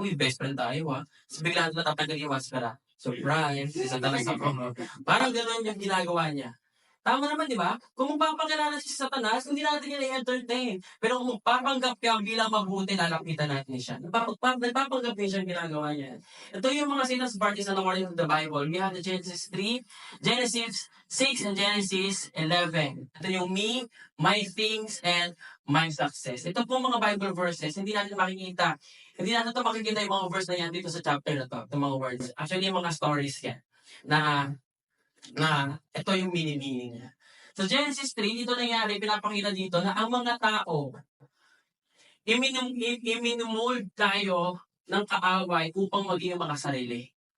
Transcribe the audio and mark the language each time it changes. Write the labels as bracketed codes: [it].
[tl] Best friend tayo So, bigla na tatanggal yung maskara. Surprise, isa talaga ako. Parang gano'n yung ginagawa niya. Tama naman, di ba? Kung magpapakilala si Satanas, hindi natin yun i-entertain. Pero kung magpapanggap ka bilang mabuti, lalapitan natin siya. Nagpapanggap din siya ang ginagawa niya. Ito yung mga sinners parties na [en] according to the Bible. We have the Genesis 3, Genesis 6, and Genesis 11. [tl] Ito yung [en] me, my things, and my success. [tl] Ito po mga Bible verses, hindi natin makikita. Hindi natin ito makikita yung mga verse na yan dito sa chapter na to, itong mga words. Actually, yung mga stories yan na ito yung meaning niya. So Genesis 3, dito nangyari, pinapakita dito na ang mga tao, iminimold tayo ng kaaway upang maging makasarili.